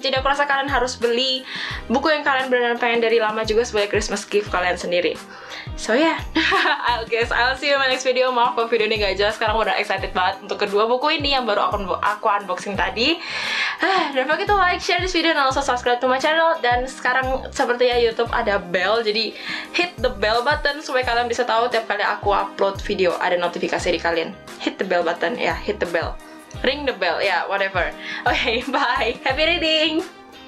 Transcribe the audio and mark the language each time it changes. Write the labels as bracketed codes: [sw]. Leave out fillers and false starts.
[id] Jadi aku rasa kalian harus beli buku yang kalian benar-benar pengen dari lama juga sebagai Christmas gift kalian sendiri. [en] So yeah, I'll see you in my next video. [id] Maaf kalau video ini gak jelas, sekarang udah excited banget untuk kedua buku ini yang baru aku unboxing tadi. [en] Don't forget to like, share this video, dan also subscribe to my channel. [id] Dan sekarang sepertinya YouTube ada bell, jadi [en] hit the bell button [id] supaya kalian bisa tahu tiap kali aku upload video ada notifikasi di kalian. [en] Hit the bell button, ya, hit the bell, ring the bell, ya, whatever. Okay, bye, happy reading.